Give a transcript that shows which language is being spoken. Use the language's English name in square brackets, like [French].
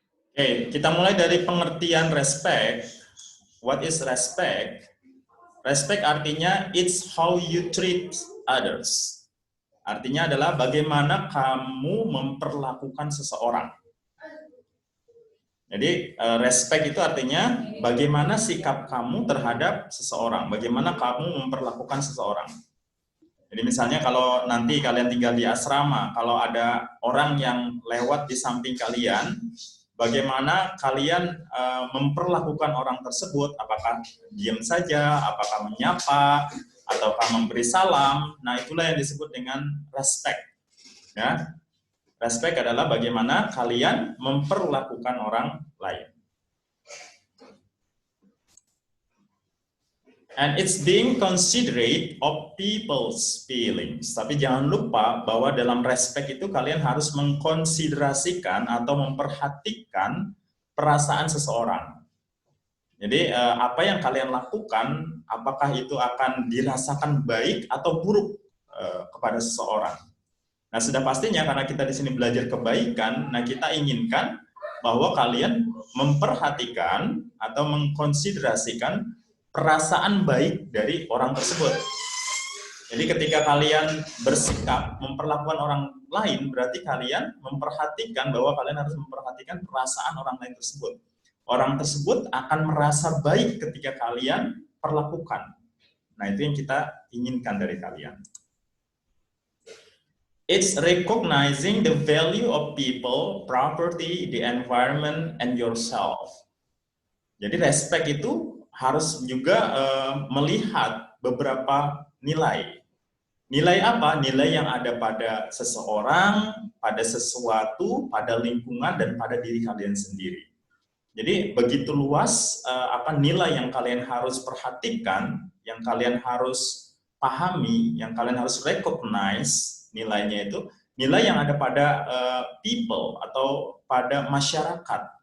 [Indonesian] Oke, kita mulai dari pengertian respect. [English] What is respect? Respect artinya it's how you treat others. [Indonesian] Artinya adalah bagaimana kamu memperlakukan seseorang. Jadi respect itu artinya bagaimana sikap kamu terhadap seseorang, bagaimana kamu memperlakukan seseorang. Jadi misalnya kalau nanti kalian tinggal di asrama, kalau ada orang yang lewat di samping kalian, bagaimana kalian memperlakukan orang tersebut, apakah diam saja, apakah menyapa, ataukah memberi salam. Nah, itulah yang disebut dengan respect. Ya. Respect adalah bagaimana kalian memperlakukan orang lain. [English] And it's being considerate of people's feelings. [Indonesian] Tapi jangan lupa bahwa dalam respect itu kalian harus mengkonsiderasikan atau memperhatikan perasaan seseorang. Jadi apa yang kalian lakukan, apakah itu akan dirasakan baik atau buruk kepada seseorang. Nah, sudah pastinya karena kita di sini belajar kebaikan, nah kita inginkan bahwa kalian memperhatikan atau mengkonsiderasikan perasaan baik dari orang tersebut. Jadi ketika kalian bersikap memperlakukan orang lain, berarti kalian memperhatikan bahwa kalian harus memperhatikan perasaan orang lain tersebut. Orang tersebut akan merasa baik ketika kalian perlakukan. Nah, itu yang kita inginkan dari kalian. [English] It's recognizing the value of people, property, the environment, and yourself. [Indonesian] Jadi respect itu harus juga melihat beberapa nilai. Nilai apa? Nilai yang ada pada seseorang, pada sesuatu, pada lingkungan, dan pada diri kalian sendiri. Jadi begitu luas nilai yang kalian harus perhatikan, yang kalian harus pahami, yang kalian harus recognize nilainya itu, nilai yang ada pada people atau pada masyarakat.